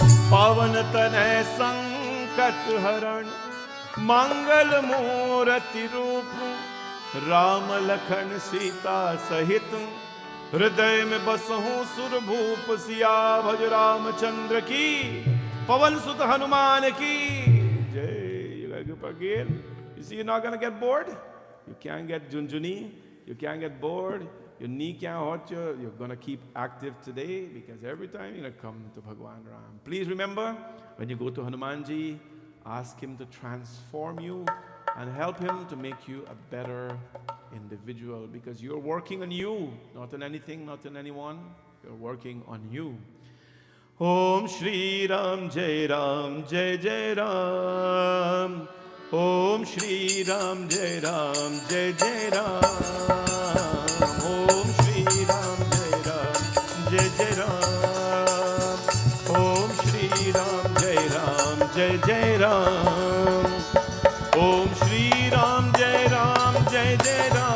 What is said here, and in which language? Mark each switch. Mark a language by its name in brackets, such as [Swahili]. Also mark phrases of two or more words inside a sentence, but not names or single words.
[Hindi] पावन तनय संकट हरण, मंगल मूर्ति रूप, राम लखन सीता सहित, हृदय में बसहूँ सुरभूप, सिया भज रामचंद्र की, पवन सुत हनुमान की जय। [English] You gotta go again. You see, you're not gonna get bored. You can't get junjuni. You can't get bored. Your knee can't hurt you. You're gonna keep active today, because every time you're gonna come to Bhagwan Ram. Please remember, when you go to Hanumanji, ask him to transform you and help him to make you a better individual, because you're working on you, not on anything, not on anyone. You're working on you. [Hindi] ॐ श्री राम जय राम जय जय राम, ॐ श्री राम जय राम जय जय राम, ॐ श्री राम जय राम जय जय राम, ॐ श्री राम जय राम जय जय राम, ॐ श्री राम जय राम जय जय